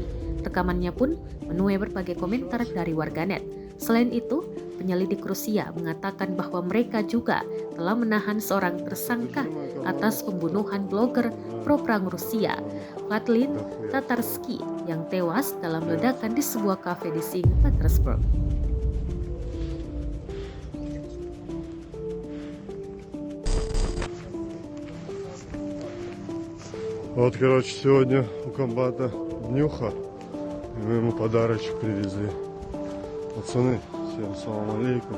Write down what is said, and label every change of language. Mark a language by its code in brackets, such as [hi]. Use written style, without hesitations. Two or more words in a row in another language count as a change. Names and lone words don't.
[id] Rekamannya pun menuai berbagai komentar dari warganet. Selain itu, penyelidik Rusia mengatakan bahwa mereka juga telah menahan seorang tersangka atas pembunuhan blogger pro-perang Rusia, Vladimir Tatarsky, yang tewas dalam ledakan di sebuah kafe di Saint Petersburg. [ru] Вот, короче, сегодня у комбата днюха, и мы ему подарочек привезли. Пацаны, всем [ar] سلام عليكم.